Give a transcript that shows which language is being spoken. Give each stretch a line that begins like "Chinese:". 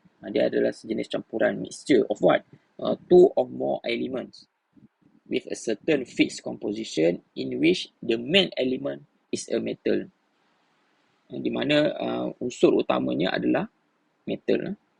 Malay: Dia adalah sejenis campuran,
English: mixture of what? Two or more elements with a certain fixed composition in which the main element is a metal.
Malay: Di mana unsur utamanya adalah metal.